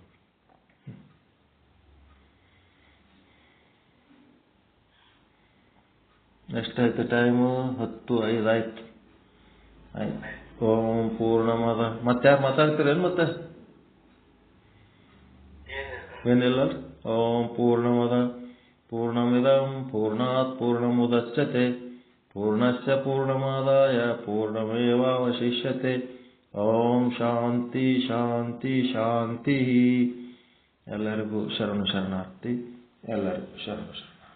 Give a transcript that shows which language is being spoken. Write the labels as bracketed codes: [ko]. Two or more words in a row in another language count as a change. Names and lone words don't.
[kn] ಎಷ್ಟಾಯ್ತು ಟೈಮು? 10:05 ಆಯ್ತು. [sa] ಓಂ ಪೂರ್ಣಮದ. [kn] ಮತ್ತಾರು ಮಾತಾಡ್ತೀರೇನು? ಮತ್ತೆ ಏನಿಲ್ಲ. [sa] ಓಂ ಪೂರ್ಣಮದ ಪೂರ್ಣಮಿದಂ ಪೂರ್ಣಾತ್ ಪೂರ್ಣಮುದಚ್ಯತೆ ಪೂರ್ಣಸ್ಯ ಪೂರ್ಣಮಾದಾಯ ಪೂರ್ಣಮೇವಾವಶಿಷ್ಯತೆ. ಓಂ ಶಾಂತಿ ಶಾಂತಿ ಶಾಂತಿ. [kn] ಎಲ್ಲರಿಗೂ ಶರಣಾರ್ಥಿ. ಎಲ್ಲರಿಗೂ ಶರಣ.